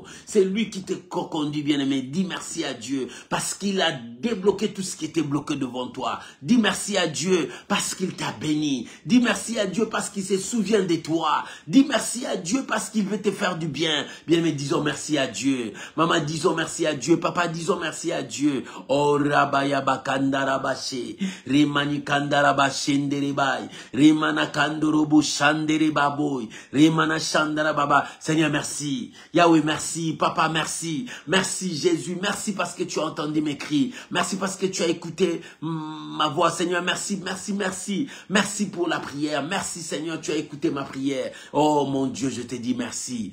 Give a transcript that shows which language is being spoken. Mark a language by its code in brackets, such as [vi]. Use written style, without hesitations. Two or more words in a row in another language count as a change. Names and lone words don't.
[fr] C'est lui qui te conduit, bien-aimé. Dis merci à Dieu parce qu'il a débloqué tout ce qui était bloqué devant toi. Dis merci à Dieu parce qu'il t'a béni. Dis merci à Dieu parce qu'il se souvient de toi. Dis merci à Dieu parce qu'il veut te faire du bien. Bien-aimé, disons merci à Dieu. Maman, disons merci à Dieu. Papa, disons merci à Dieu. Oh, Rabaya Bakandara Rimani Kandaraba Shenderibai, Rimana Kandorobu Shanderibaboy, Rimana Shandara Baba. Seigneur, merci. Yahweh, merci. Papa, merci. Merci Jésus. Merci parce que tu as entendu mes cris. Merci parce que tu as écouté ma voix. Seigneur, merci, merci, merci. Merci pour la prière. Merci Seigneur, tu as écouté ma prière. Oh mon Dieu, je te dis merci.